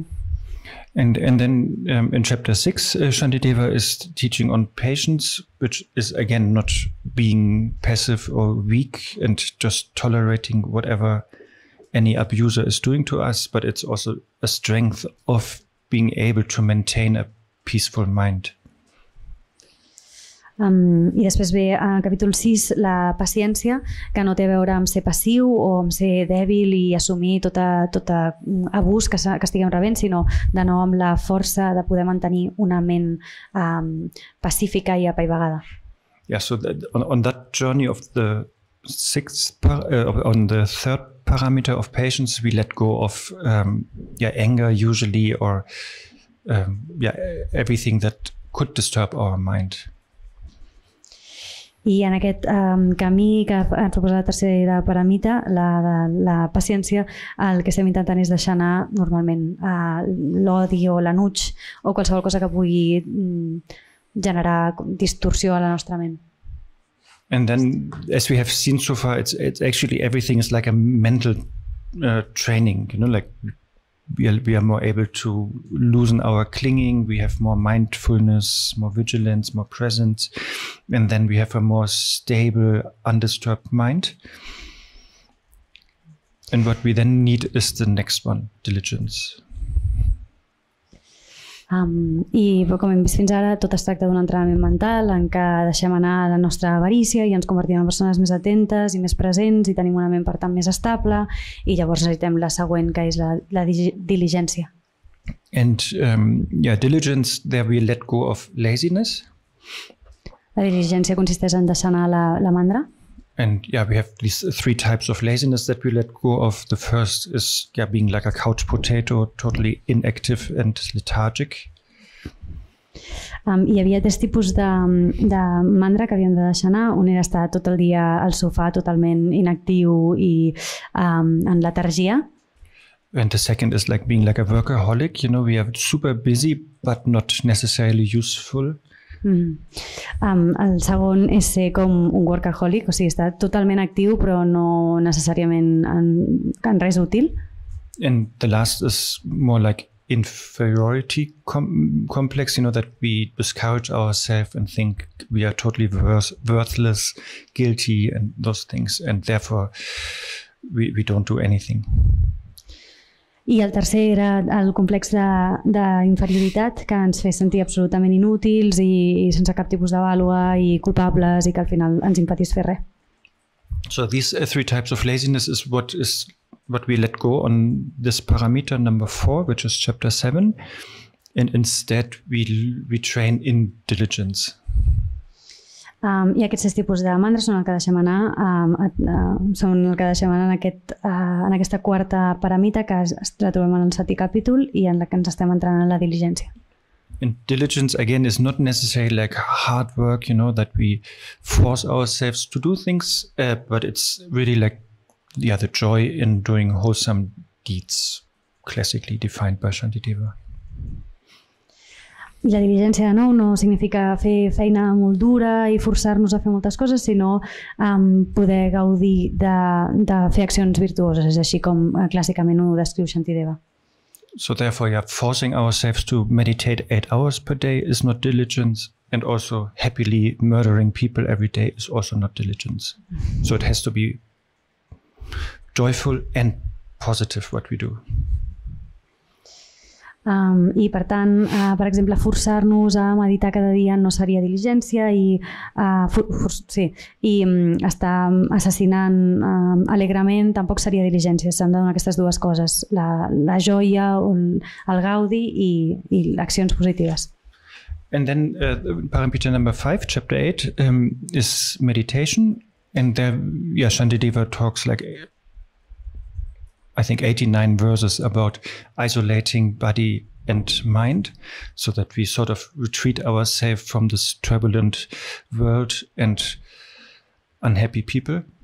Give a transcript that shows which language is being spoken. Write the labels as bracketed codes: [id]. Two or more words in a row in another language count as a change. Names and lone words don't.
[en] And then in chapter 6, Shantideva is teaching on patience, which is again not being passive or weak and just tolerating whatever any abuser is doing to us, but it's also a strength of being able to maintain a peaceful mind. [ca] I després ve al capítol 6 la paciència, que no té a veure amb ser passiu o amb ser dèbil i assumir tot abús que estiguem rebent, sinó de nou amb la força de poder mantenir una ment pacífica i apaivagada. [en] Yeah, so on that journey of the on the third parameter of patience, we let go of anger usually, or everything that could disturb our mind. [ca] I en aquest camí que ens proposa la tercera paramita, la paciència, el que estem intentant és deixar anar normalment l'odi o l'enuig o qualsevol cosa que pugui generar distorsió a la nostra ment. [en] And then, as we have seen so far, it's actually everything is like a mental training, you know, like we are more able to loosen our clinging, we have more mindfulness, more vigilance, more presence, and then we have a more stable, undisturbed mind. And what we then need is the next one, diligence. [ca] I com hem vist fins ara, tot es tracta d'un entrenament mental en què deixem anar la nostra avarícia i ens convertim en persones més atentes i més presents i tenim una ment per tant més estable, i llavors necessitem la següent, que és la diligència. [en] And diligence, there we let go of laziness. [ca] La diligència consisteix en deixar anar la mandra. [en] And we have these three types of laziness that we let go of. The first is being like a couch potato, totally inactive and lethargic. [ca] Hi havia tres tipus de mandra que havíem de deixar anar. Un era estar tot el dia al sofà totalment inactiu i en letargia. [en] And the second is like being like a workaholic. You know, we are super busy but not necessarily useful. [ca] El segon és ser com un workaholic, o sigui, estar totalment actiu però no necessàriament en res útil. [en] And the last is more like inferiority complex, you know, that we discourage ourselves and think we are totally worthless, guilty and those things, and therefore we don't do anything. [ca] I el tercer era el complex d'inferioritat, que ens feia sentir absolutament inútils i sense cap tipus de vàlua i culpables, i que al final ens impedís fer res. [en] So these three types of laziness is what we let go on this parameter number 4, which is chapter 7, and instead we train in diligence. [ca] I aquests 6 tipus de mandres són el que deixem anar, en aquesta quarta paramita que la trobem en el 7è capítol i en la que ens estem entrant en la diligència. [en] And diligence again is not necessarily like hard work, you know, that we force ourselves to do things, but it's really like the joy in doing wholesome deeds, classically defined by Shantideva. [ca] I la diligència, de nou, no significa fer feina molt dura i forçar-nos a fer moltes coses, sinó poder gaudir de fer accions virtuoses, és així com clàssicament ho descriu Shantideva. [en] So therefore, forcing ourselves to meditate 8 hours per day is not diligence, and also happily murdering people every day is also not diligence. So it has to be joyful and positive what we do. [ca] I per tant, per exemple, forçar-nos a meditar cada dia no seria diligència, i estar assassinant alegrement tampoc seria diligència. S'han de donar aquestes dues coses, la joia, el gaudi i accions positives. [en] And then parameter number 5, chapter 8, is meditation, and there Shantideva talks like I think 89 verses about isolating body and mind, so that we sort of retreat ourselves from this turbulent world and unhappy people.